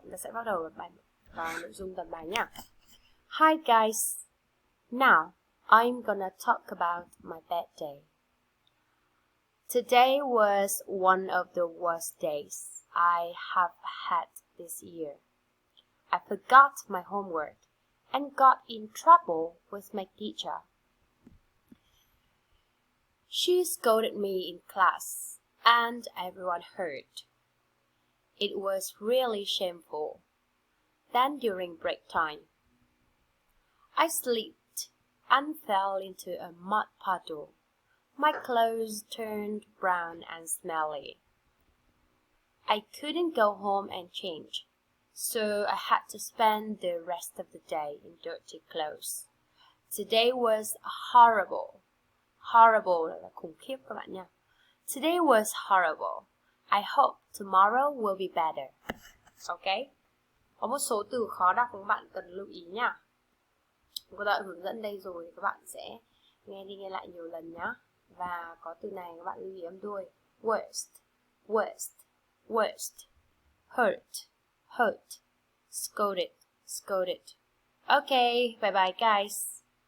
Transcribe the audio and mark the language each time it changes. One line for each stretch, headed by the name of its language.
Vietnamese: Chúng ta sẽ bắt đầu vào nội dung tập bài nha.
English: Hi guys. Now, I'm gonna talk about my bad day. Today was one of the worst days I have had this year. I forgot my homework and got in trouble with my teacher. She scolded me in class, and everyone heard. It was really shameful. Then during break time, I slipped and fell into a mud puddle. My clothes turned brown and smelly. I couldn't go home and change, so I had to spend the rest of the day in dirty clothes. Today was horrible.
Vietnamese: Horrible là khủng khiếp các bạn nha.
English: Today was horrible. I hope tomorrow will be better. Ok.
Vietnamese: Có một số từ khó đọc các bạn cần lưu ý nha. Cô đã hướng dẫn đây rồi, các bạn sẽ nghe đi nghe lại nhiều lần nhá. Và có từ này các bạn lưu ý âm đuôi.
English: Worst, worst, worst. Hurt, hurt. Scolded, scolded. Ok, bye bye guys.